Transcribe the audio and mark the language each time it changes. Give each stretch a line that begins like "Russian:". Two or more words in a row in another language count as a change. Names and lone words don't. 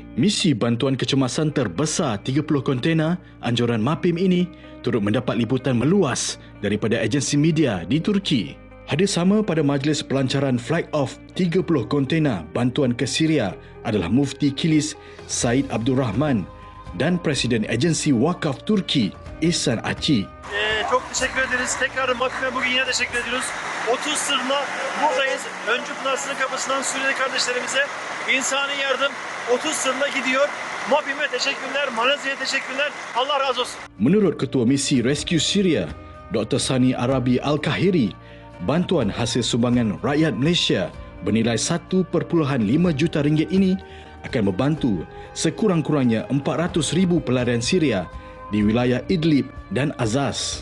Malay: Misi bantuan kecemasan terbesar 30 kontena anjuran MAPIM ini turut mendapat liputan meluas daripada agensi media di Turki. Hadir sama pada majlis pelancaran
English: flag off
Malay: 30 kontena bantuan ke Syria adalah Mufti Kilis Said Abdul Rahman dan Presiden Agensi Vakaf Turki İhsan Aci.
Turkish: Çok teşekkür ederiz. Tekrar MAPIM'e bugün yine teşekkür ediyoruz. 30 sırla buradayız. Öncü Pınar sınır kapısından Suriyeli kardeşlerimize insani yardım 30 sırla gidiyor. MAPIM'e teşekkürler, Malezya'ya teşekkürler. Allah razı olsun.
Malay: Menurut Ketua Misi Rescue Syria, Dr. Sani Arabi Al-Kahiri, bantuan hasil sumbangan rakyat Malaysia bernilai 1.5 juta ringgit ini akan membantu sekurang-kurangnya 400,000 pelarian Syria di wilayah Idlib dan Azaz.